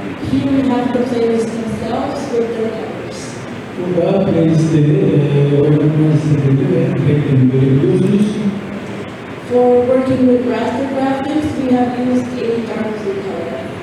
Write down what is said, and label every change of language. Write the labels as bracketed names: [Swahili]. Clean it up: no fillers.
[English] Here we have the playlists themselves with their colors. [Turkish] Burada playlistleri, oynanma listeleri ve renklerini görebiliyorsunuz. [English] For working with raster graphics, we have used a dark blue color.